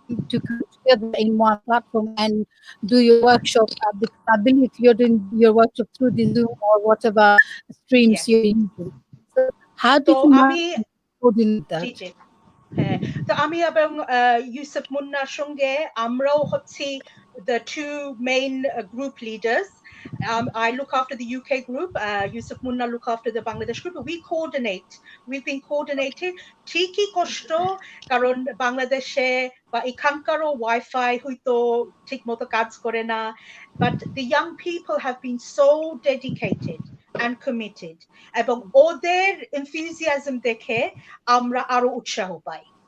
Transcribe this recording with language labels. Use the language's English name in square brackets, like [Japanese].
[English] to come together in one platform and do your workshop? Because I believe you're doing your workshop through the Zoom or whatever streams Yes. you're using. So how [Bangla] তো [English] did you [Bangla] আমি [English] coordinate that? [Bangla] জি জি হ্যাঁ, তো আমি এবং ইউসুফ মুন্নার সঙ্গে আমরাও হচ্ছি [English] the two main group leaders. I look after the UK group, Yusuf Munna look after the Bangladesh group. We coordinate. We've been coordinating. [Bangla] ঠিকই কষ্ট, কারণ বাংলাদেশে বা এখানকারও ওয়াইফাই হয়তো ঠিক মতো কাজ করে না, [English] but the young people have been so dedicated and committed, [Bangla] এবং ওদের enthusiasm দেখে আমরা আরো উৎসাহ পাই।